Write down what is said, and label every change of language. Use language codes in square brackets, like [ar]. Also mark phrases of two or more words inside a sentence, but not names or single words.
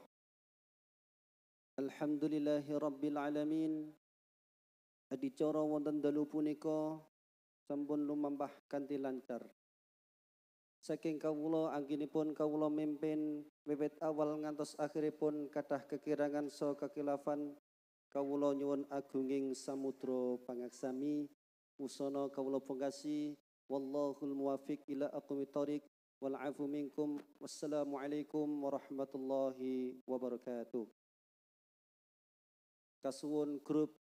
[ar] الحمد لله رب العالمين. [jv] Adicara wonten dalu punika sampun lumambah kanthi lancar. Saking kawula anggenipun kawula mimpin wiwit awal ngantos akhiripun kathah kekirangan saha kekilafan, kawula nyuwun agunging samudra pangaksami usana kawula pungkasi. [ar] والله الموفق إلى أقوم الطريق. والعفو منكم. والسلام عليكم ورحمة الله وبركاته. [jv] Kasuwun grup